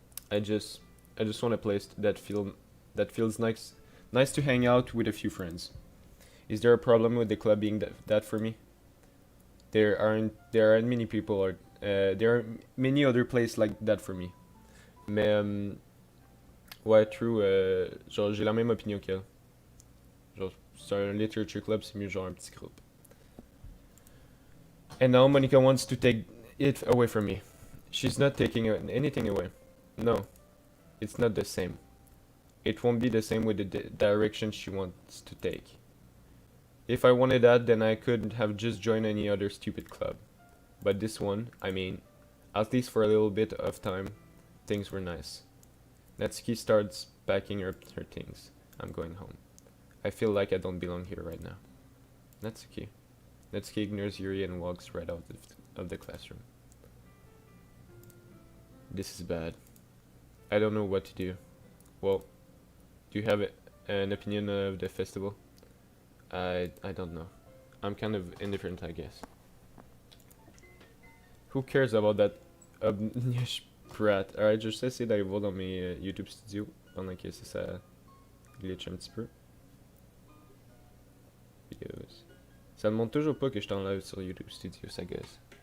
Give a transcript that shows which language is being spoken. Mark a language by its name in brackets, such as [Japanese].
[English] I just, I just want a place that feels nice to hang out with a few friends. Is there a problem with the club being that for me? There aren't many people or there are many other places like that for me. [French] Mais ouais, true. Genre j'ai la même opinion qu'elle. Genre c'est un literature club, c'est mieux genre un petit groupe. [English] And now Monica wants to take it away from me. She's not taking anything away. No, it's not the same. It won't be the same with the direction she wants to take. If I wanted that, then I could have just joined any other stupid club. But this one, I mean, at least for a little bit of time, things were nice. Natsuki starts packing her things. I'm going home. I feel like I don't belong here right now. Natsuki. Natsuki ignores Yuri and walks right out of the classroom. This is bad. I don't know what to do. Well, do you have an opinion of the festival? I don't know. I'm kind of indifferent, I guess. Who cares about that obnoxious brat? [French] Alright, je sais essayer d'aller voir dans mes YouTube studios pendant que ça glitch un petit peu. Videos. Ça ne montre toujours pas que je suis en live sur YouTube Studio, ça gosse.